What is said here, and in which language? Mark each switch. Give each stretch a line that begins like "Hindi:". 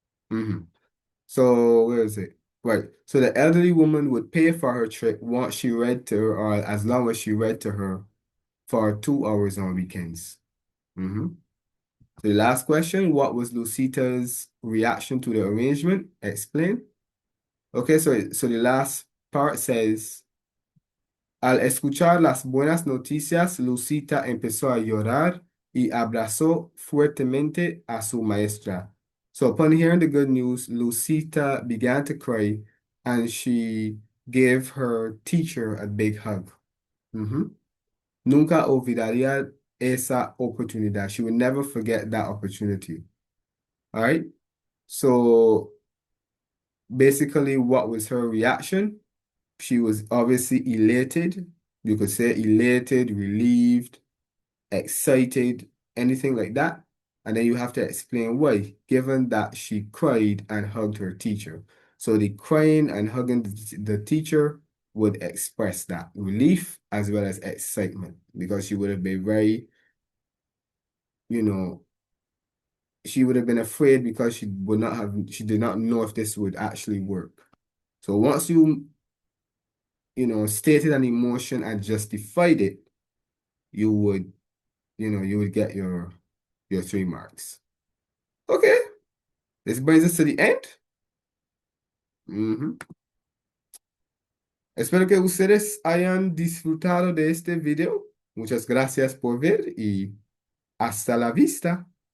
English: Mhm. So where is it? Right. So the elderly woman would pay for her trip once she read to her, or as long as she read to her for 2 hours on weekends. So the last question, what was Lucita's reaction to the arrangement? Explain. Okay, so the last part says,
Spanish: Al escuchar las buenas noticias, Lucita empezó a llorar y abrazó fuertemente a su maestra.
English: So upon hearing the good news, Lucita began to cry and she gave her teacher a big hug. Mhm.
Spanish: Nunca olvidaría esa oportunidad.
English: She would never forget that opportunity. All right. So basically, what was her reaction? She was obviously elated. You could say elated, relieved, excited, anything like that. And then you have to explain why, given that she cried and hugged her teacher. So the crying and hugging the teacher would express that relief as well as excitement because she would have been very, you know, she would have been afraid because she did not know if this would actually work. So once stated an emotion and justified it, you would, you would get your 3 marks. Okay, this brings us to the end. Ujú.
Spanish: Espero que ustedes hayan disfrutado de este video. Muchas gracias por ver y hasta la vista.